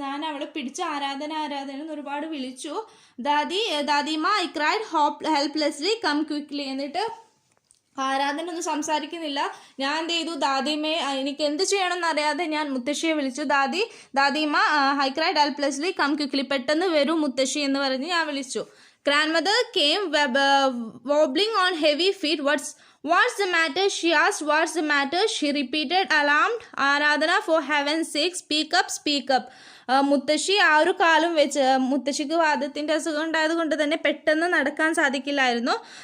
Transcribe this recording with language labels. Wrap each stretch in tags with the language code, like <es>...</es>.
<ml>ഞാൻ അവളെ പിടിച്ച് ആരാധന എന്ന് ഒരുപാട് വിളിച്ചു. ദാദിമ</ml> <en>I cried helplessly come quickly.</en> <ml>എന്നിട്ട് ആരാധന ഒന്നും സംസാരിക്കുന്നില്ല. ഞാൻ എന്ത് ചെയ്തു, ദാദിമയെ എനിക്ക് എന്ത് ചെയ്യണം എന്നറിയാതെ ഞാൻ മുത്തശ്ശിയെ വിളിച്ചു. ദാദിമ</ml> <en>I cried helplessly come quickly,</en> <ml>പെട്ടെന്ന് വരൂ മുത്തശ്ശി എന്ന് പറഞ്ഞ് ഞാൻ വിളിച്ചു.</ml> <en>Grandmother came wobbling on heavy feet. What's the matter? She asked. What's the matter? She repeated, alarmed. Aradhana, for heaven's sake, speak up.</en> <ml>മുത്തശ്ശി ആ ഒരു കാലം വെച്ച്, മുത്തശ്ശിക്ക് വാദത്തിൻ്റെ അസുഖം ഉണ്ടായത് കൊണ്ട് തന്നെ പെട്ടെന്ന് നടക്കാൻ സാധിക്കില്ലായിരുന്നു.</ml>